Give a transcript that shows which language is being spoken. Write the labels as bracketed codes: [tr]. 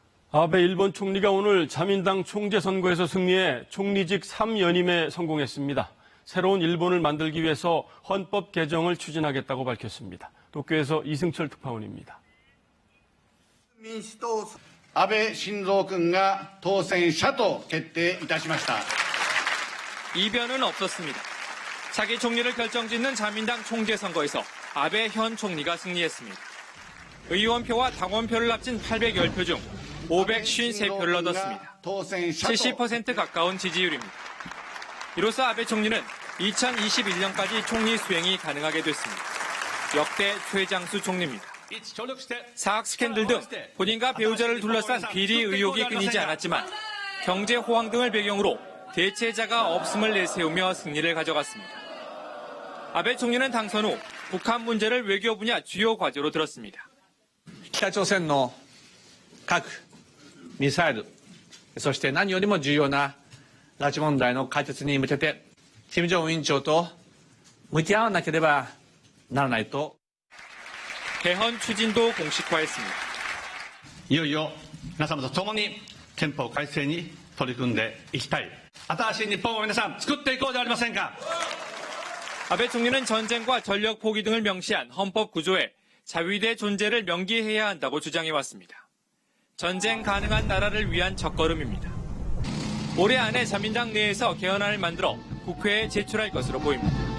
[ko] 아베 일본 총리가 오늘 자민당 총재 선거에서 승리해 총리직 3연임에 성공했습니다. 새로운 일본을 만들기 위해서 헌법 개정을 추진하겠다고 밝혔습니다. 도쿄에서 이승철 특파원입니다. [ja] 아베 신조 군가当選者と決定いたしました. [ko] 이변은 없었습니다. 차기 총리를 결정짓는 자민당 총재 선거에서 아베 현 총리가 승리했습니다. 의원표와 당원표를 합친 810표 중 553표를 얻었습니다. 70% 가까운 지지율입니다. 이로써 아베 총리는 2021년까지 총리 수행이 가능하게 됐습니다. 역대 최장수 총리입니다. 사학 스캔들 등 본인과 배우자를 둘러싼 비리 의혹이 끊이지 않았지만 경제 호황 등을 배경으로 대체자가 없음을 내세우며 승리를 가져갔습니다. 아베 총리는 당선 후 북한 문제를 외교 분야 주요 과제로 들었습니다. [ja] 北朝鮮の核、ミサイル、そして何よりも重要な拉致問題の解決に向けて、金正恩委員長と向き合わなければならないと。 [ko] 개헌 추진도 공식화했습니다. [ja] いよいよ皆様と共に憲法改正に取り組んでいきたい。新しい日本を皆さん作っていこうではありませんか。 [ko] 아베 총리는 전쟁과 전력 포기 등을 명시한 헌법 구조에 자위대 존재를 명기해야 한다고 주장해왔습니다. 전쟁 가능한 나라를 위한 첫걸음입니다. 올해 안에 자민당 내에서 개헌안을 만들어 국회에 제출할 것으로 보입니다.